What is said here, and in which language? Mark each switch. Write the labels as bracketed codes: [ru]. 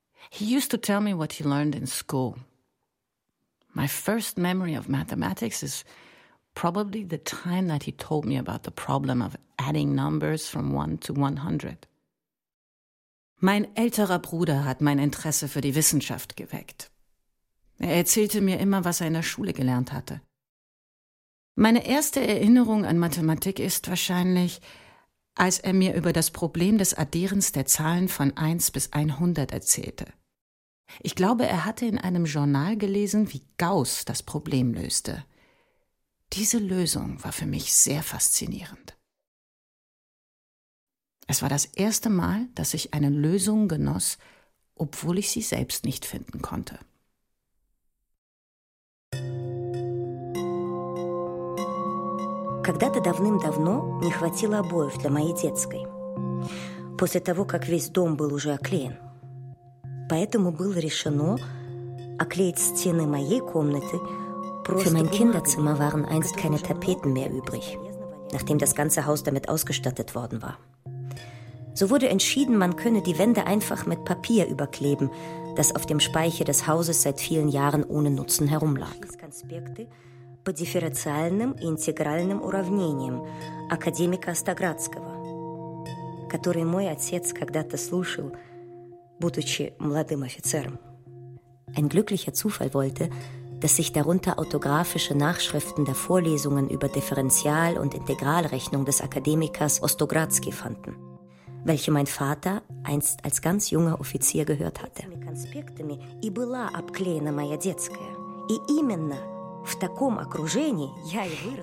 [en] He used to tell me what he learned in school. My first memory of mathematics is probably the time that he told me about the problem of adding numbers from 1 to 100. [de] Mein älterer Bruder hat mein Interesse für die Wissenschaft geweckt. Er erzählte mir immer, was er in der Schule gelernt hatte. Meine erste Erinnerung an Mathematik ist wahrscheinlich, als er mir über das Problem des Addierens der Zahlen von 1 bis 100 erzählte. Ich glaube, er hatte in einem Journal gelesen, wie Gauss das Problem löste. Diese Lösung war für mich sehr faszinierend. Es war das erste Mal, dass ich eine Lösung genoss, obwohl ich sie selbst nicht finden konnte. [ru] Когда-то давным-давно не хватило обоев для моей детской. После того, как весь дом был уже оклеен. Поэтому было решено оклеить стены моей комнаты. [de] Für mein Kinderzimmer waren einst keine Tapeten mehr übrig, nachdem das ganze Haus damit ausgestattet worden war. So wurde entschieden, man könne die Wände einfach mit Papier überkleben, das auf dem Speicher des Hauses seit vielen Jahren ohne Nutzen herumlag. [ru] По дифференциальным и интегральным уравнениям академика Остоградского, который мой отец когда-то слушал, будучи молодым офицером. [de] Ein glücklicher Zufall wollte, dass sich darunter autographische Nachschriften der Vorlesungen über Differential- und Integralrechnung des Akademikers Ostogradski fanden, welche mein Vater einst als ganz junger Offizier gehört hatte. Mit Konspektami [ru] и была обклеена моя детская, и именно в таком окружении я и выросла.